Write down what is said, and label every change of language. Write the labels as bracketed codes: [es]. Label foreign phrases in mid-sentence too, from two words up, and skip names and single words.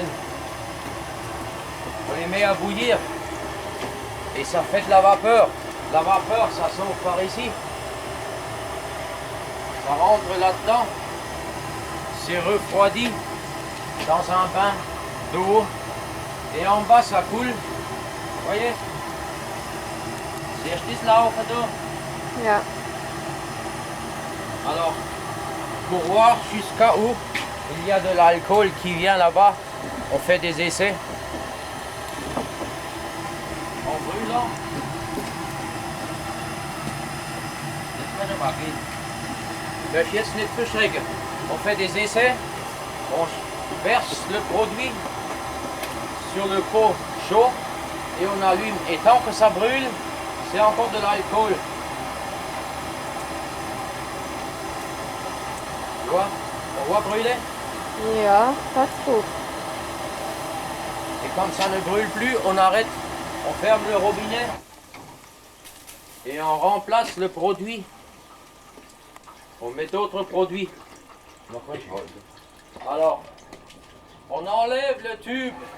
[fr] On les met à bouillir et ça fait de la vapeur. La vapeur, ça sort par ici. Ça rentre là-dedans. C'est refroidi dans un bain d'eau et en bas ça coule. Vous voyez? [de] Siehst du das laufen da? Ja. [fr] Alors, pour voir jusqu'à où il y a de l'alcool qui vient là-bas, on fait des essais. En brûlant. [de] Lass jetzt nicht verschrecken. [fr] On fait des essais, on verse le produit sur le pot chaud et on allume. Et tant que ça brûle, c'est encore de l'alcool. Tu vois? On voit brûler. [de] Ja, das ist gut. [fr] Et quand ça ne brûle plus, on arrête, on ferme le robinet et on remplace le produit. On met d'autres produits. Alors, on enlève le tube.